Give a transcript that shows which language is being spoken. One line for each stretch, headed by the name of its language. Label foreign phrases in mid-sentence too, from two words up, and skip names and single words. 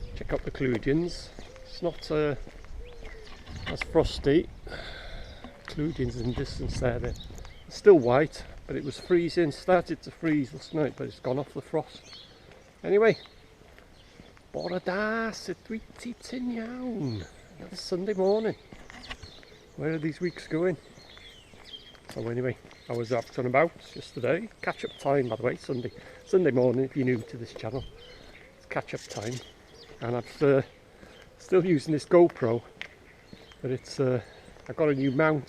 English: out the Cludians. It's not as frosty. Cludians in the distance there. They're still white, but it was freezing. Started to freeze last night, but it's gone off the frost. Anyway,
Welsh: bore da, sut wyt ti ti'n iawn?
English: Another Sunday morning. Where are these weeks going? So anyway, I was up and about yesterday. Catch up time, by the way. Sunday morning, if you're new to this channel, it's catch up time. And I'm still using this GoPro, but it's I've got a new mount.